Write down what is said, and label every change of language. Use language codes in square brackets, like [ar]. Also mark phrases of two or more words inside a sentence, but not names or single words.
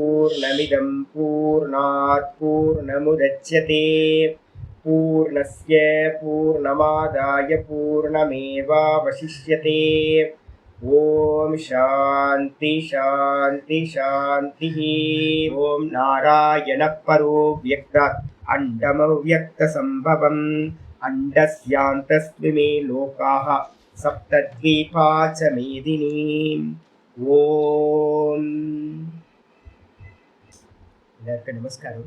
[sa] पूर्णमिदं पूर्णात् पूर्णमुदच्यते पूर्णस्य पूर्णमादाय पूर्णमेवावशिष्यते. ओम् शान्ति शान्ति शान्ति. ओम् नारायण परो व्यक्तात् अण्डमव्यक्त सम्भवम् अण्डस्यान्तस्त्विमे लोकाः सप्तद्वीपा च मेदिनी. [ta] ஓம். எல்லாருக்கும் நமஸ்காரம்.